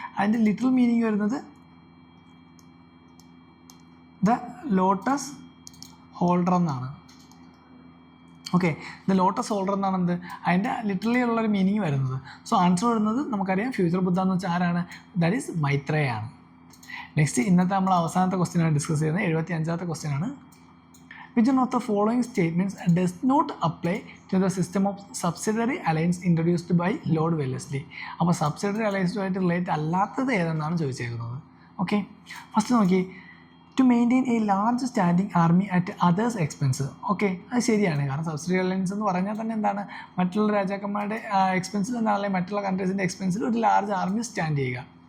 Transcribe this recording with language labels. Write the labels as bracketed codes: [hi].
[ml] അതിൻ്റെ literal meaning വരുന്നത് the lotus holder എന്നാണ്. ഓക്കെ, ദ ലോട്ടസ് ഹോൾഡർ എന്നാണ് എന്ത്? അതിൻ്റെ ലിറ്ററലി ഉള്ളൊരു മീനിങ് വരുന്നത്. സോ ആൻസർ വരുന്നത് നമുക്കറിയാം ഫ്യൂച്ചർ ബുദ്ധ എന്ന് വെച്ചാൽ ആരാണ്? That is മൈത്രേയാണ്. നെക്സ്റ്റ് ഇന്നത്തെ നമ്മൾ അവസാനത്തെ ക്വസ്റ്റ്യനാണ് ഡിസ്കസ് ചെയ്യുന്നത്. 75ാമത്തെ ക്വസ്റ്റ്യനാണ്. [en] Which one of the following statements does not apply to the system of subsidiary alliance introduced by Lord Wellesley? [ml] അപ്പോൾ സബ്സിഡറി അലയൻസുമായിട്ട് റിലേറ്റ് അല്ലാത്തത് ഏതെന്നാണ് ചോദിച്ചേക്കുന്നത്. [en] Okay, first നോക്കി. To maintain a large standing army at others expense. Okay, [ml] അത് ശരിയാണ്. കാരണം subsidiary alliance എന്ന് പറഞ്ഞാൽ തന്നെ എന്താണ്? മറ്റുള്ള രാജാക്കന്മാരുടെ എക്സ്പെൻസിൽ എന്നാലും മറ്റുള്ള കൺട്രീസിൻ്റെ എക്സ്പെൻസിൽ ഒരു ലാർജ് ആർമി സ്റ്റാൻഡ് ചെയ്യുക.